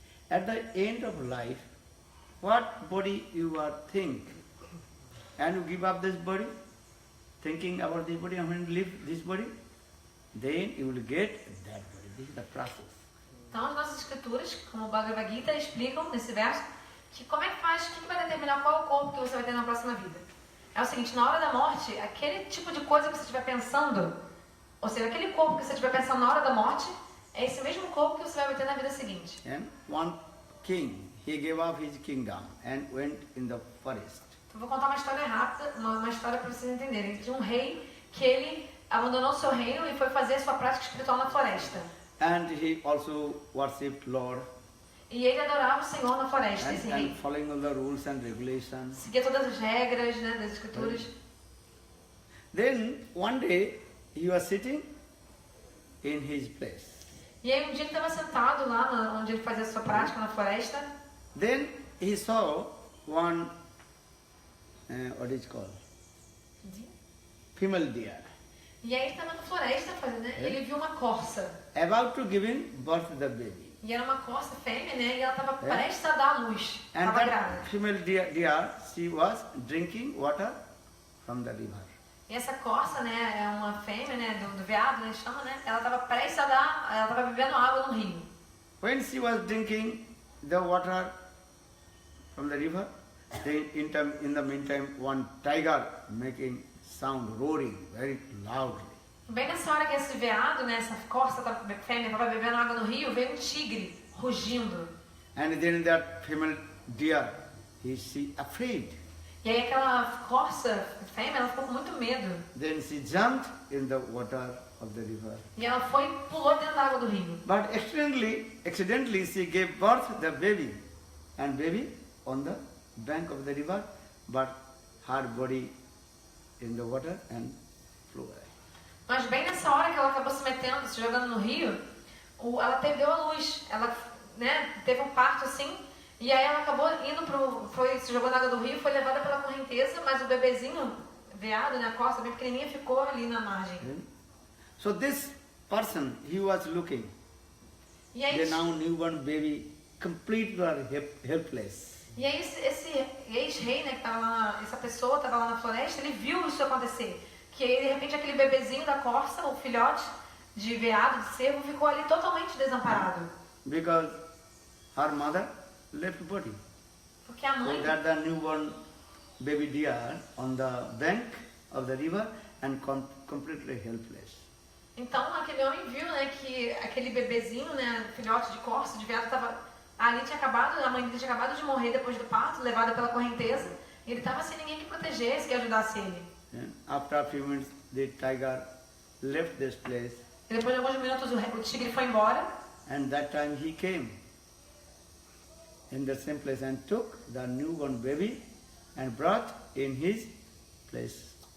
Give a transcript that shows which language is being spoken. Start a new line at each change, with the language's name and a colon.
English: At the end of life, what body you are think, and you give up this body, thinking about this body, I'm going to leave this body, then you will get that body. This is the process.
Portuguese: Então, as nossas escrituras, como o Bhagavad Gita, explicam nesse verso que como é que faz, o que vai determinar qual é o corpo que você vai ter na próxima vida. É o seguinte: na hora da morte, aquele tipo de coisa que você estiver pensando, ou seja, aquele corpo que você estiver pensando na hora da morte, é esse mesmo corpo que você vai ter na vida seguinte.
English: And one king, he gave up his kingdom and went in the forest.
Portuguese: Então, vou contar uma história rápida, uma história para vocês entenderem. De um rei que ele abandonou seu reino e foi fazer a sua prática espiritual na floresta.
English: And he also worshipped Lord.
Portuguese: E ele adorava o Senhor na floresta, esse rei.
English: And following all the rules and regulations.
Portuguese: Seguia todas as regras, né, das escrituras.
English: Then one day he was sitting in his place.
Portuguese: E aí um dia ele estava sentado lá onde ele fazia a sua prática na floresta.
English: Then he saw one, what is it called? Female deer.
Portuguese: E aí ele estava na floresta fazendo, né? E ele viu uma corça. About to give in birth to the baby. E era uma corça fêmea, né? E ela estava prestes a dar à luz.
English: And
Portuguese: Estava
English: that
Portuguese: grávida.
English: female deer, she was drinking water from the river.
Portuguese: E essa corça, né? É uma fêmea, né? Do veado, né? Chama, né? Ela estava prestes a dar, ela estava bebendo água no rio.
English: when she was drinking the water from the river, then in the meantime, one tiger making sound, roaring very loudly.
Portuguese: Bem nessa hora que esse veado, né, essa corça fêmea estava bebendo água no rio, veio um tigre rugindo.
English: And then that female deer, she afraid.
Portuguese: E aí aquela corça fêmea, ela ficou com muito medo.
English: Then she jumped in the water of the river.
Portuguese: E ela foi e pulou dentro da água do rio.
English: But accidentally she gave birth to the baby, and baby on the bank of the river, but her body in the water and flew away.
Portuguese: Mas bem nessa hora que ela acabou se metendo, se jogando no rio, ela deu a luz. Ela, né, teve um parto assim, e aí ela acabou se jogou na água do rio, foi levada pela correnteza, mas o bebezinho, veado, né, a costa bem pequenininha, ficou ali na margem.
English: So this person, he was looking.
Portuguese: E aí,
English: The now newborn baby, completely helpless.
Portuguese: E aí esse ex-rei, né, que tava lá, essa pessoa estava lá na floresta, ele viu isso acontecer. Que aí, de repente, aquele bebezinho da corça, o filhote de veado, de cervo, ficou ali totalmente desamparado.
English: Because her mother left body.
Portuguese: Porque a mãe...
English: So that the newborn baby deer on the bank of the river and completely helpless.
Portuguese: Então, aquele homem viu, né, que aquele bebezinho, né, filhote de corça, de veado, estava ali, a mãe dele tinha acabado de morrer depois do parto, levada pela correnteza, e ele estava sem ninguém que protegesse, que ajudasse ele.
English: After a few minutes, the tiger left this place.
Portuguese: E depois de alguns minutos, o tigre foi embora.
English: And that time he came in the same place and took the newborn baby and brought in his place.